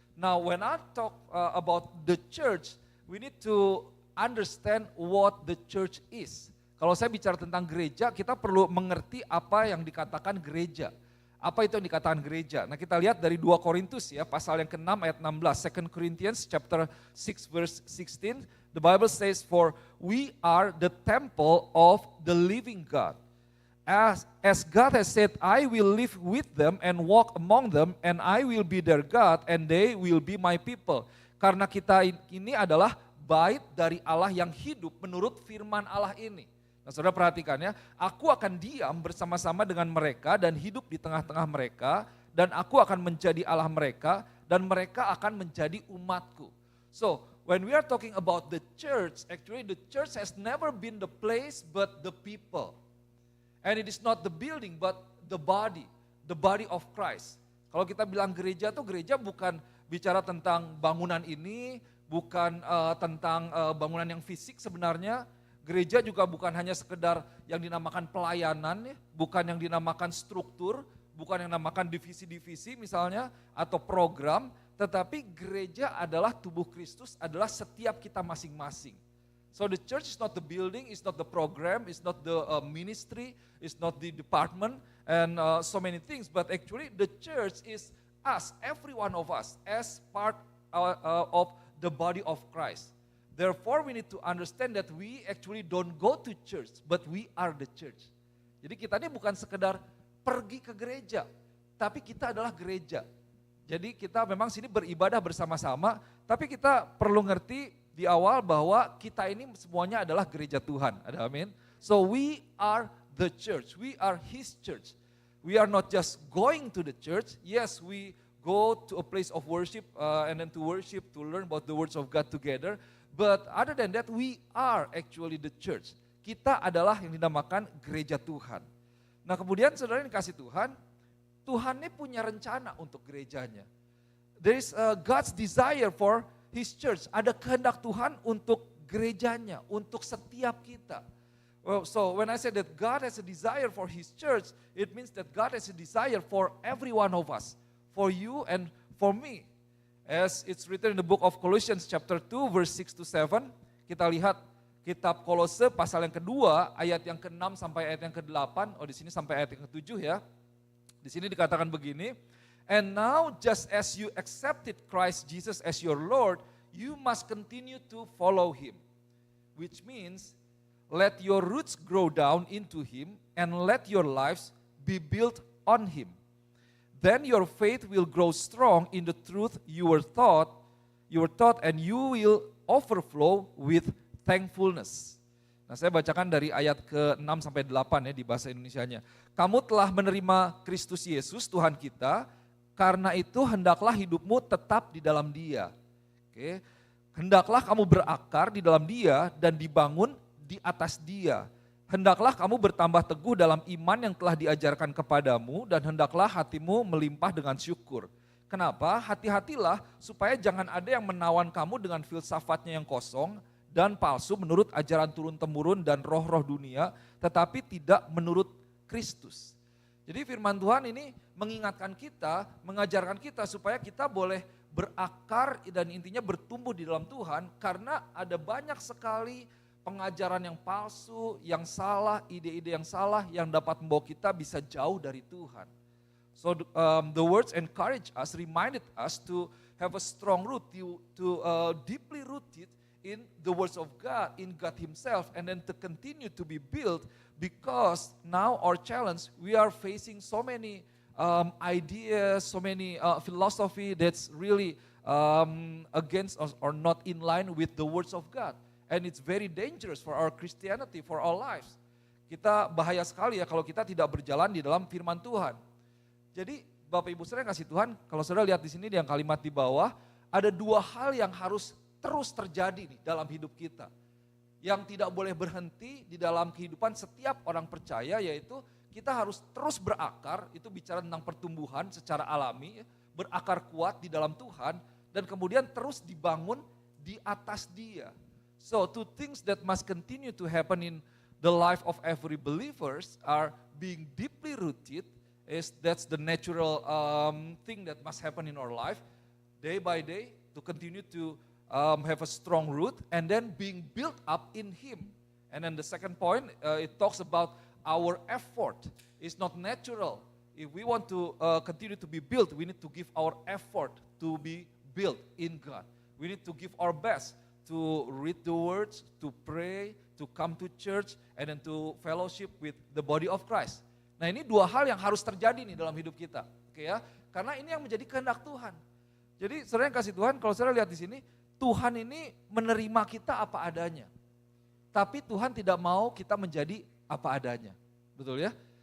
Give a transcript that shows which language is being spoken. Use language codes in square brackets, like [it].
[en] Now, when I talk about the church, we need to understand what the church is. [id] Kalau saya bicara tentang gereja, kita perlu mengerti apa yang dikatakan gereja. Apa itu yang dikatakan gereja? Nah, kita lihat dari 2 Korintus ya, pasal yang ke-6 ayat 16. [en] 2 Corinthians chapter 6 verse 16. The Bible says, "For we are the temple of the living God. As God has said, I will live with them and walk among them, and I will be their God, and they will be my people." [id] Karena kita ini adalah bait dari Allah yang hidup menurut firman Allah ini. Nah, saudara perhatikan ya, aku akan diam bersama-sama dengan mereka dan hidup di tengah-tengah mereka, dan aku akan menjadi Allah mereka, dan mereka akan menjadi umatku. [en] So, when we are talking about the church, actually the church has never been the place but the people. And it is not the building but the body of Christ. [id] Kalau kita bilang gereja tuh gereja bukan bicara tentang bangunan ini, bukan tentang bangunan yang fisik sebenarnya. Gereja juga bukan hanya sekedar yang dinamakan pelayanan, ya, bukan yang dinamakan struktur, bukan yang dinamakan divisi-divisi misalnya, atau program, tetapi gereja adalah tubuh Kristus, adalah setiap kita masing-masing. So the church is not the building, it's not the program, it's not the ministry, it's not the department, and so many things, but actually the church is us, every one of us, as part of the body of Christ. Therefore, we need to understand that we actually don't go to church, but we are the church. Jadi kita ini bukan sekedar pergi ke gereja, tapi kita adalah gereja. Jadi kita memang sini beribadah bersama-sama, tapi kita perlu ngerti di awal bahwa kita ini semuanya adalah gereja Tuhan. Ada amin? [en] So we are the church, we are His church. We are not just going to the church, yes we go to a place of worship and then to worship, to learn about the words of God together. But other than that, we are actually the church. [id] Kita adalah yang dinamakan gereja Tuhan. Nah kemudian saudara yang dikasih Tuhan, Tuhan ini punya rencana untuk gerejanya. [en] There is God's desire for His church. [id] Ada kehendak Tuhan untuk gerejanya, untuk setiap kita. [en] Well, so when I say that God has a desire for His church, it means that God has a desire for every one of us. For you and for me. As it's written in the book of Colossians chapter 2 verse 6 to 7, [id] kita lihat kitab Kolose pasal yang kedua, ayat yang ke-6 sampai ayat yang ke-8, di sini sampai ayat yang ke-7 ya. Di sini dikatakan begini, [en] and now just as you accepted Christ Jesus as your Lord, you must continue to follow Him. Which means, let your roots grow down into Him and let your lives be built on Him. Then your faith will grow strong in the truth you were taught, and you will overflow with thankfulness. [id] Nah, saya bacakan dari ayat ke-6 sampai 8 ya di bahasa Indonesianya. Kamu telah menerima Kristus Yesus Tuhan kita, karena itu hendaklah hidupmu tetap di dalam Dia. Oke. Hendaklah kamu berakar di dalam Dia dan dibangun di atas Dia. Hendaklah kamu bertambah teguh dalam iman yang telah diajarkan kepadamu dan hendaklah hatimu melimpah dengan syukur. Kenapa? Hati-hatilah supaya jangan ada yang menawan kamu dengan filsafatnya yang kosong dan palsu menurut ajaran turun-temurun dan roh-roh dunia, tetapi tidak menurut Kristus. Jadi firman Tuhan ini mengingatkan kita, mengajarkan kita supaya kita boleh berakar dan intinya bertumbuh di dalam Tuhan, karena ada banyak sekali pengajaran yang palsu, yang salah, ide-ide yang salah yang dapat membawa kita bisa jauh dari Tuhan. [en] So the words encourage us, reminded us to have a strong root, to deeply rooted in the words of God, in God Himself, and then to continue to be built, because now our challenge, we are facing so many ideas, so many philosophy that's really against us or not in line with the words of God. And it's very dangerous for our Christianity, for our lives. [id] Kita bahaya sekali ya kalau kita tidak berjalan di dalam firman Tuhan. Jadi Bapak Ibu saudara yang kasih Tuhan, kalau saudara lihat di sini di yang kalimat di bawah, ada dua hal yang harus terus terjadi nih dalam hidup kita. Yang tidak boleh berhenti di dalam kehidupan setiap orang percaya, yaitu kita harus terus berakar, itu bicara tentang pertumbuhan secara alami, berakar kuat di dalam Tuhan, dan kemudian terus dibangun di atas Dia. [en] So two things that must continue to happen in the life of every believers are being deeply rooted, that's the natural thing that must happen in our life, day by day, to continue to have a strong root, and then being built up in Him. And then the second point, it talks about our effort. It's not natural. If we want to continue to be built, we need to give our effort to be built in God. We need to give our best to read the words, to pray, to come to church, and then to fellowship with the body of Christ. [id] Nah ini dua hal yang harus terjadi nih dalam hidup kita, oke ya? Karena ini yang menjadi kehendak Tuhan. Jadi saudara yang kasih Tuhan, kalau saudara lihat di sini, Tuhan ini menerima kita apa adanya. Tapi Tuhan tidak mau kita menjadi apa adanya, betul ya?